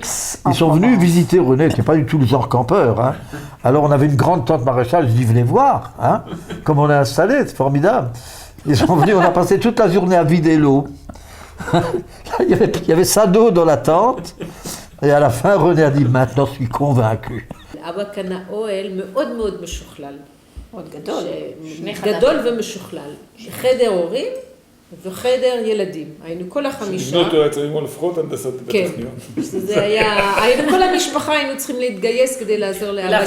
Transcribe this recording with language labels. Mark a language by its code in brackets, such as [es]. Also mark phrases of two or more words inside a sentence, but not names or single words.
[fr] Ils sont venus visiter René, qui n'est pas du tout le genre campeur. Hein. Alors on avait une grande tente maréchale, je dis venez voir, hein, comme on est installé, c'est formidable. Ils sont venus, on a passé toute la journée à vider l'eau. il y avait ça d'eau dans la tente. Et à la fin, René a dit, maintenant je suis convaincu. [he] אבא קנה אוהל מאוד מאוד משוכלל. מאוד גדול. גדול ומשוכלל. חדר הורים וחדר ילדים. היינו כל החמישה. לבנות אותו היה צריך ללמוד לפחות הנדסת בטכניון. כן. זה היה... היינו כל המשפחה היינו צריכים להתגייס כדי לעזור לאבא לבנות אותו.